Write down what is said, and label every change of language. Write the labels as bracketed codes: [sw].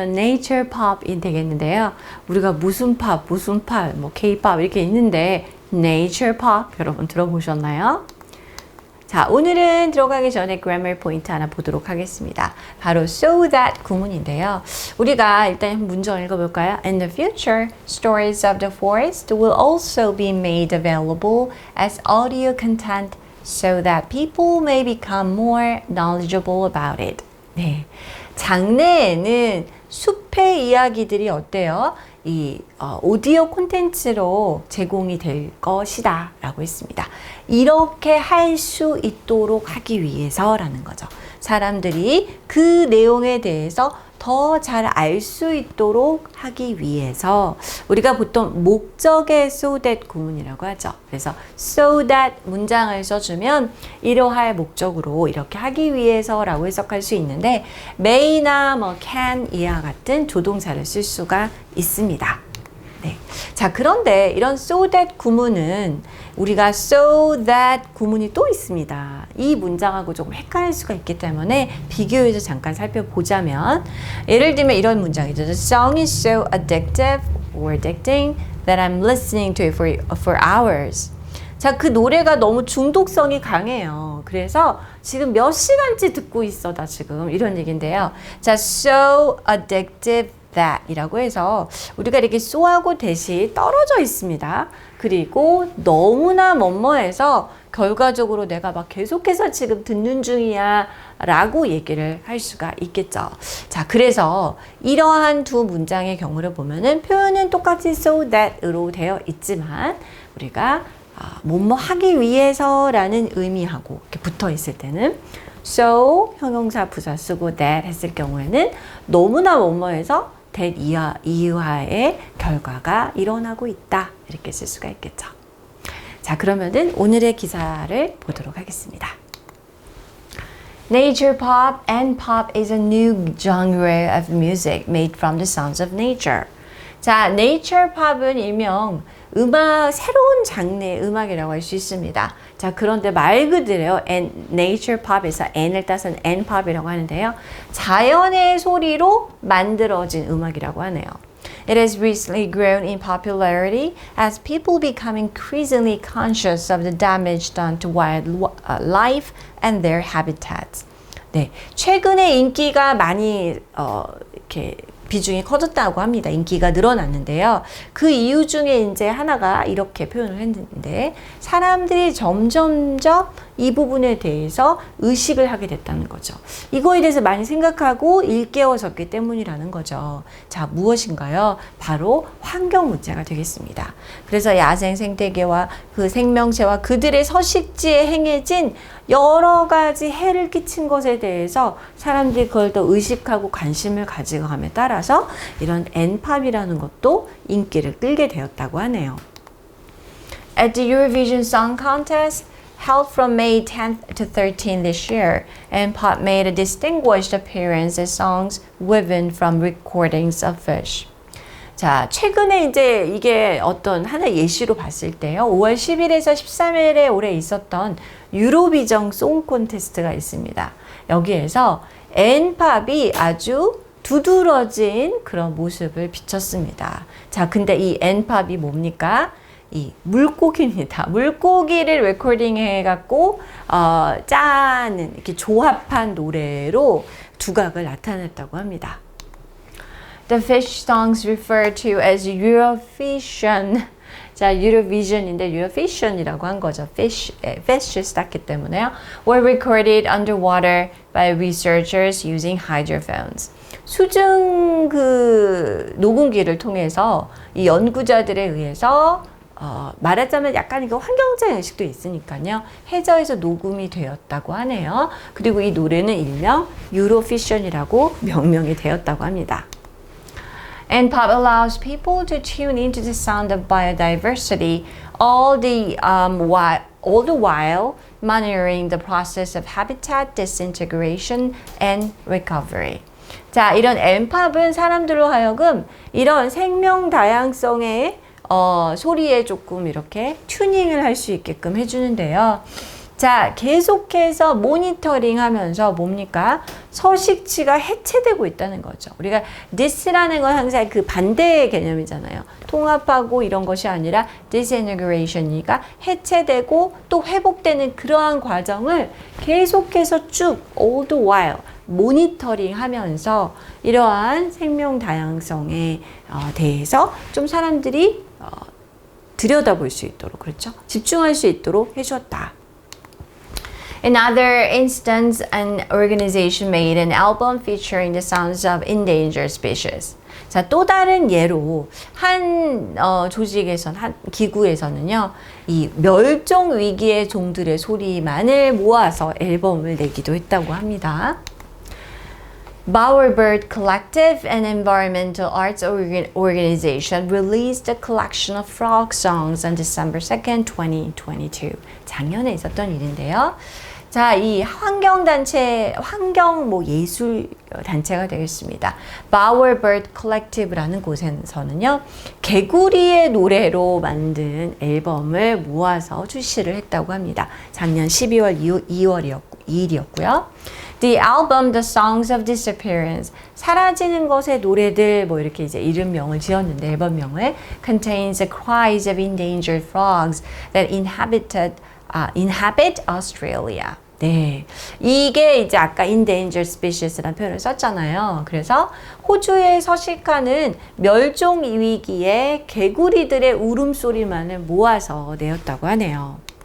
[ko] Nature Pop이 되겠는데요. 우리가 무슨 팝, 뭐 K-pop 이렇게 있는데 Nature Pop 여러분 들어보셨나요? 자, 오늘은 들어가기 전에 grammar 포인트 하나 보도록 하겠습니다. 바로 so that 구문인데요. 우리가 일단 문장 읽어볼까요? [en] In the future, stories of the forest will also be made available as audio content so that people may become more knowledgeable about it. [ko] 네. 장래에는 숲의 이야기들이 어때요? 오디오 콘텐츠로 제공이 될 것이다 라고 했습니다. 이렇게 할 수 있도록 하기 위해서라는 거죠. 사람들이 그 내용에 대해서 더 잘 알 수 있도록 하기 위해서 우리가 보통 목적의 so that 구문이라고 하죠. 그래서 so that 문장을 써주면 이러할 목적으로 이렇게 하기 위해서라고 해석할 수 있는데 may나 뭐 can 이와 같은 조동사를 쓸 수가 있습니다. 네. 자, 그런데 이런 so that 구문은 우리가 so that 구문이 또 있습니다. 이 문장하고 조금 헷갈릴 수가 있기 때문에 비교해서 잠깐 살펴보자면 예를 들면 이런 문장이죠. [en] The song is so addictive or addicting that I'm listening to it for hours. [ko] 자, 그 노래가 너무 중독성이 강해요. 그래서 지금 몇 시간째 듣고 있어, 나 지금. 이런 얘기인데요. 자, so addictive that 이라고 해서 우리가 이렇게 so하고 대시 떨어져 있습니다. 그리고 너무나 뭐뭐해서 결과적으로 내가 막 계속해서 지금 듣는 중이야 라고 얘기를 할 수가 있겠죠. 자, 그래서 이러한 두 문장의 경우를 보면은 표현은 똑같이 so that으로 되어 있지만 우리가 뭐뭐 하기 위해서라는 의미하고 이렇게 붙어 있을 때는 so 형용사 부사 쓰고 that 했을 경우에는 너무나 뭐뭐해서 that 이하의 결과가 일어나고 있다 이렇게 쓸 수가 있겠죠. 자, 그러면은 오늘의 기사를 보도록 하겠습니다. [en] Nature pop and pop is a new genre of music made from the sounds of nature. [ko] 자, nature pop은 일명 새로운 장르의 음악이라고 할 수 있습니다. 자, 그런데 말 그대로 nature pop에서 n을 따서 npop이라고 하는데요. 자연의 소리로 만들어진 음악이라고 하네요. [en] It has recently grown in popularity as people become increasingly conscious of the damage done to wildlife and their habitats. [ko] 네, 최근에 인기가 많이 이렇게 비중이 커졌다고 합니다. 인기가 늘어났는데요. 그 이유 중에 이제 하나가 이렇게 표현을 했는데 사람들이 점점점 이 부분에 대해서 의식을 하게 됐다는 거죠. 이거에 대해서 많이 생각하고 일깨워졌기 때문이라는 거죠. 자, 무엇인가요? 바로 환경 문제가 되겠습니다. 그래서 야생 생태계와 그 생명체와 그들의 서식지에 행해진 여러 가지 해를 끼친 것에 대해서 사람들이 그걸 더 의식하고 관심을 가지고 함에 따라서 이런 N팝이라는 것도 인기를 끌게 되었다고 하네요. [en] At the Eurovision Song Contest, held from May 10th to 13th this year, N-pop made a distinguished appearance as songs woven from recordings of fish. [ko] 자, 최근에 이제 이게 어떤 하나 예시로 봤을 때요. 5월 10일에서 13일에 올해 있었던 유로비전 송 콘테스트가 있습니다. 여기에서 N팝이 아주 두드러진 그런 모습을 비췄습니다. 자, 근데 이 N팝이 뭡니까? 이 물고기입니다. 물고기를 레코딩 해갖고 짜는 이렇게 조합한 노래로 두각을 나타냈다고 합니다. [en] The fish songs referred to as Eurovision. [ko] 자, Eurovision인데 Eurovision이라고 한 거죠. fish 땄기 때문에요. [en] were recorded underwater by researchers using hydrophones. [ko] 수중 그 녹음기를 통해서 이 연구자들에 의해서 말하자면 약간 이거 환경적 의식도 있으니까요. 해저에서 녹음이 되었다고 하네요. 그리고 이 노래는 일명 유로피션이라고 명명이 되었다고 합니다. N-pop allows people to tune into the sound of biodiversity all the while monitoring the process of habitat disintegration and recovery. 자, 이런 N-팝은 사람들로 하여금 이런 생명 다양성의 소리에 조금 이렇게 튜닝을 할 수 있게끔 해주는데요. 자, 계속해서 모니터링 하면서 뭡니까? 서식지가 해체되고 있다는 거죠. 우리가 this라는 건 항상 그 반대의 개념이잖아요. 통합하고 이런 것이 아니라 disintegration이니까 해체되고 또 회복되는 그러한 과정을 계속해서 쭉 all the while 모니터링 하면서 이러한 생명 다양성에 대해서 좀 사람들이 들여다볼 수 있도록, 그렇죠? 집중할 수 있도록 해주었다. [en] Another instance, an organization made an album featuring the sounds of endangered species. [ko] 자, 또 다른 예로 한 한 기구에서는요, 이 멸종 위기의 종들의 소리만을 모아서 앨범을 내기도 했다고 합니다. [en] Bowerbird Collective, an environmental arts organization, released a collection of frog songs on December 2nd, 2022. [ko] 작년에 있었던 일인데요. 자, 이 환경단체, 예술 단체가 되겠습니다. Bowerbird Collective라는 곳에서는요, 개구리의 노래로 만든 앨범을 모아서 출시를 했다고 합니다. 작년 12월 2일이었고요. [en] The album, The Songs of Disappearance, [ko] 사라지는 것의 노래들, 이렇게 이제 이름명을 지었는데, 앨범명을, [en] contains the cries of endangered frogs that inhabit Australia. [ko] 네. 이게 이제 아까 endangered species라는 표현을 썼잖아요. 그래서 호주에 서식하는 멸종 위기의 개구리들의 울음소리만을 모아서 내었다고 하네요.